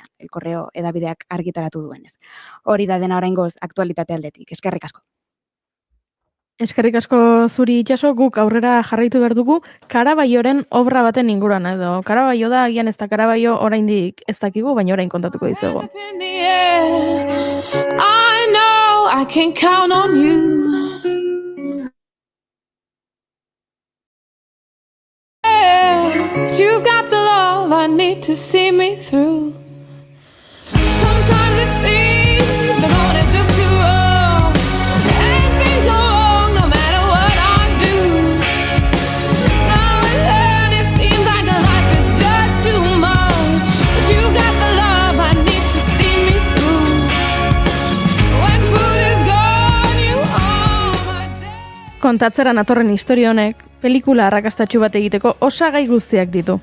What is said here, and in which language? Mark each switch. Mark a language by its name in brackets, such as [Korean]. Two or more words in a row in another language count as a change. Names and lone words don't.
[Basque] El Correo hedabideak argitaratu duenez. Hori da dena oraingoz aktualitate aldetik. Eskerrik asko. Eskerrik asko zuri Itxaso, guk aurrera jarraitu behar dugu Karabaioren obra baten inguruan edo. Karabaio da, agian ez da Karabaio oraindik ez dakigu, baina orain kontatuko dizuegu. [English] I know I can count on you. But you've got the love I need to see me through. Sometimes it seems the going is just too rough, and things go wrong no matter what I do. Now and then it seems like the life is just too much, but you've got the love I need to see me through. When food is gone, you are my day. [Basque] Kontatzera natorren historia honek, pelikula arrakastatsu bat egiteko osagai guztiak ditu.